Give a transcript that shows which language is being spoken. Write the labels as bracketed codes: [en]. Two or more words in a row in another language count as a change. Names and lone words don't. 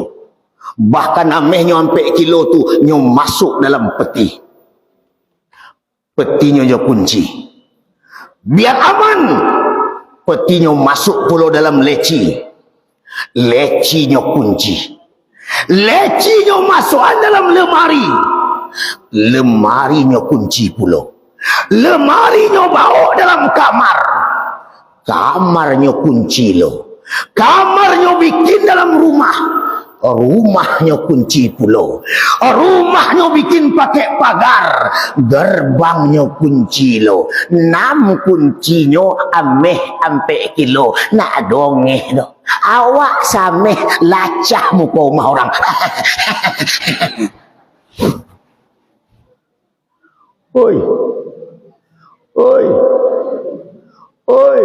[min] Bahkan ameh nyo sampai kilo tu nyo masuk dalam peti. Peti nyo kunci. Biar aman. Peti nyo masuk pula dalam leci. Leci nyo kunci. [id] Lecinya masuk dalam lemari. Lemarinya kunci pula. Lemarinya bawa dalam kamar. Kamarnya kunci lo. Kamarnya bikin dalam rumah. Rumahnya kunci pula. Rumahnya bikin pakai pagar. [min] Gerbangnya kunci lo. 6 kuncinya ameh ampe kilo. Nak dongeh do. Awak sameh lacah muka rumah orang. Oi.